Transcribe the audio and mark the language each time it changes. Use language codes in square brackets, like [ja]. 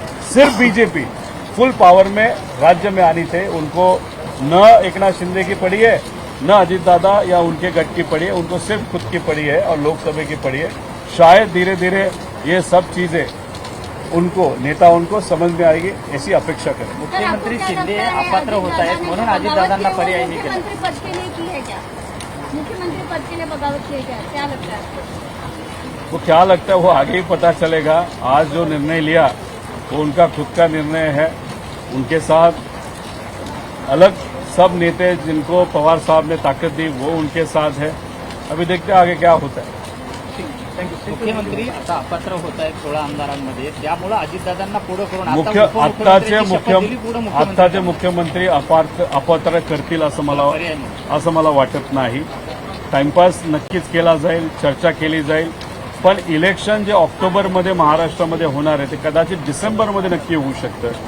[hi] सिर्फ BJP full power में राज्य में आनी थे। उनको न एकनाथ शिंदे की पड़ी है, न अजीत दादा या उनके गठ की पड़ी है, उनको सिर्फ खुद की पड़ी है और लोकसभा की पड़ी है। शायद धीरे धीरे ये सब चीजें उनको समझ में आएगी, ऐसी अपेक्षा करें। [mr] मुख्यमंत्री शिंदे अपात्र होत आहेत म्हणून अजितदादांना पर्याय नाही केला। [hi] मुख्यमंत्री पद के लिए की है क्या? मुख्यमंत्री पद के लिए बगावत की है क्या लगता है आपको? वो क्या लगता है वो आगे ही पता चलेगा। आज जो निर्णय लिया वो उनका खुद का निर्णय है। उनके साथ अलग सब नेता जिनको पवार साहब ने ताकत दी वो उनके साथ है। अभी देखते हैं आगे क्या होता है। [mr] मुख्यमंत्री आता अपात्र होत आहेत 16 आमदारांमध्ये, त्यामुळे अजितदादांना पुढे करून आता आत्ताचे उपमुख्यमंत्र्यांची शपथ दिली, पुढे मुख्यमंत्री मुख्यमंत्री अपात्र करतील असं मला वाटत नाही। टाइमपास नक्कीच केला जाईल, चर्चा केली जाईल, पण इलेक्शन जे ऑक्टोबरमध्ये महाराष्ट्रामध्ये होणार आहे ते कदाचित डिसेंबरमध्ये नक्की होऊ शकतं।